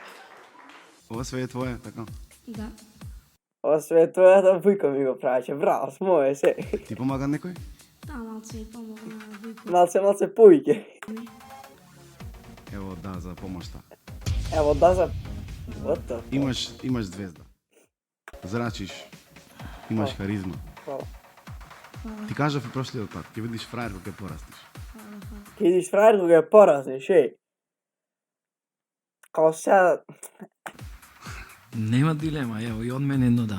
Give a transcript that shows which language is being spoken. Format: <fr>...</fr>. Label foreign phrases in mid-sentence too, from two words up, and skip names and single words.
<mk>Ова све е твое, така? Да. Ова све тоа да Вујко ми го правеше, браво, смое се. Ти помага некој? Да, малце и помога на Вујко. Малце повеќе. Ево, да, за помошта. Ево, да за...</mk> <en>What the fuck?</en> <mk>Имаш звезда. Зрачиш. Имаш харизма.</mk> <sr>Хвала.</sr> <mk>Ти кажав и прошлиот пат, ќе видиш фраер кога ќе пораснеш. Ќе идиш фраер кога ја пораснеш, еј. Као сега... Нема дилема, ево и од мене едно да.</mk>